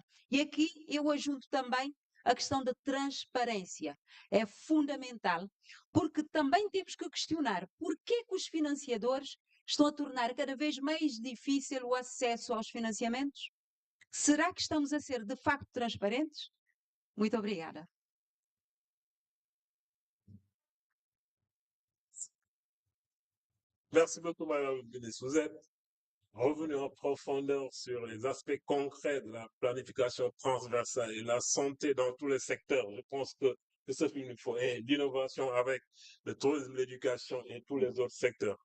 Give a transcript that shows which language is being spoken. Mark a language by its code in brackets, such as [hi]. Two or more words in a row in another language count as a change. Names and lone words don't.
[pt] E aqui eu ajunto também a questão da transparência. É fundamental, porque também temos que questionar por que os financiadores estão a tornar cada vez mais difícil o acesso aos financiamentos? Será que estamos a ser de facto transparentes? Muito obrigada. [fr] Merci beaucoup, Madame la Ministre. Vous êtes revenu en profondeur sur les aspects concrets de la planification transversale et la santé dans tous les secteurs. Je pense que ce qu'il nous faut est l'innovation avec le tourisme, l'éducation et tous les autres secteurs.